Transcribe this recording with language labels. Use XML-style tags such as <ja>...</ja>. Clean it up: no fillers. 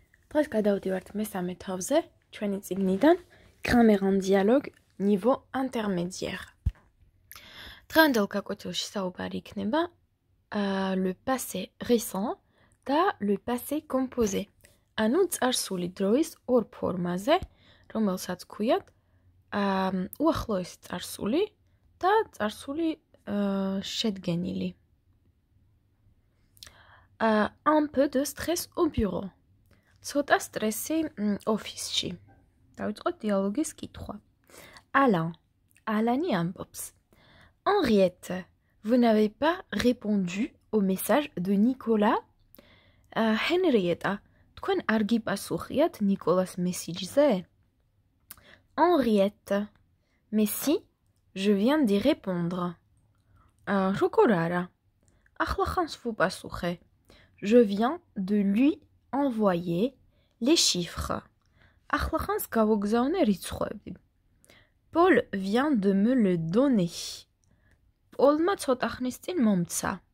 <ka>დღეს გადავდივართ მესამე თავზე, ჩვენი წიგნიდან Grammaire en dialogue niveau intermédiaire. დღევანდელ გაკვეთილში საუბარი იქნება</ka> <fr>le passé récent</fr> <ka>და</ka> <fr>le passé composé.</fr> <ka>ანუ წარსული დროის ორ ფორმაზე, რომელსაც ქვიათ უახლოესი წარსული და წარსული შედგენილი.</ka> <fr>Un peu de stress au bureau.</fr> <ka>Ცოტა სტრესი ოფისში. დავიწყოთ დიალოგის კითხვა. Alani ambops.</ka> <fr>Henriette, vous n'avez pas répondu au message de Nicolas?</fr> <ka>Henrietta, თქვენ არ გიპასუხიათ ნიკოლას მესიჯზე?</ka> <fr>Henriette, mais si, je viens d'y répondre.</fr> <ka>როგორ არა? ახლა ხანს ვუპასუხე.</ka> <fr>Je viens de lui envoyer les chiffres.</fr> <ka>ახლა ხანს გავოგზავნე რიცხვები.</ka> <fr>Paul vient de me le donner.</fr> <ka>Paul-მა ცოტა ხნის წინ მომცა.</ka>